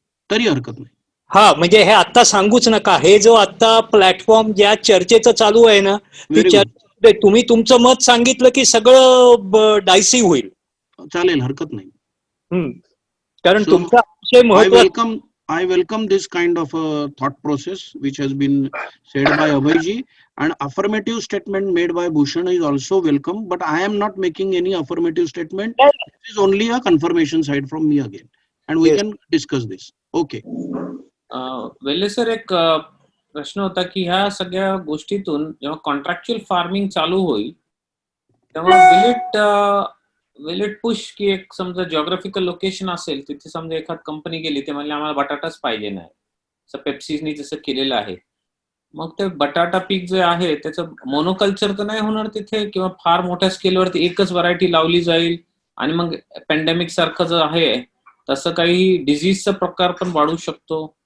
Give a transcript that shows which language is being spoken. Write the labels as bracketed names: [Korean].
[Marathi] तरी हरकत नाही. हा, म्हणजे हे आता सांगूच नका. हे जो आता प्लॅटफॉर्म ज्या चर्चेचं चालू आहे ना, ती चर्चा तुम्ही तुमचं मत सांगितलं की सगळं डायसी होईल. चालेल, हरकत नाही. कारण तुमचा विषय महत्त्वाचा. [English] I welcome this kind of thought process which has been said by Abhayji, and affirmative statement made by Bhushan is also welcome, but I am not making any affirmative statement. This is only a confirmation side from me again, and we can discuss this. Okay. [Marathi] वेल्ले sir, एक प्रश्न होता की ह्या सगळ्या गोष्टीतून जेव्हा contractual farming चालू होईल तेव्हा [English] will it push [Marathi] की एक समजा जिओग्राफिकल लोकेशन असेल तिथे समजा एखाद कंपनी गेली ते म्हणले आम्हाला बटाटाच पाहिजे नाही, असं पेप्सीनी जसं केलेलं आहे, मग ते बटाटा पीक जे आहे त्याचं मोनोकल्चर तर नाही होणार तिथे, किंवा फार मोठ्या स्केलवरती एकच व्हरायटी लावली जाईल आणि मग पॅन्डेमिक सारखं जे आहे तसं काही डिझीजचा प्रकार पण वाढू शकतो.